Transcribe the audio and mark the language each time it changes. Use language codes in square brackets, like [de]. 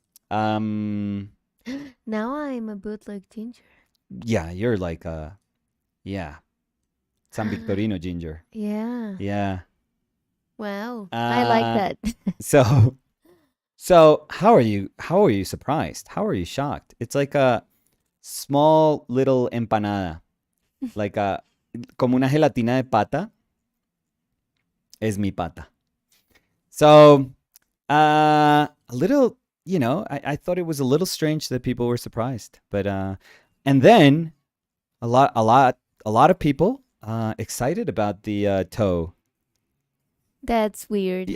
[en] Now I'm a bootleg ginger. Yeah, you're like a San Victorino ginger. Yeah. Yeah. Wow. I like that. So how are you surprised? How are you shocked? It's like a small little empanada. Like a [es] como una gelatina de pata es mi pata. [en] So a little, I thought it was a little strange that people were surprised. But and then a lot of people excited about the toe. That's weird.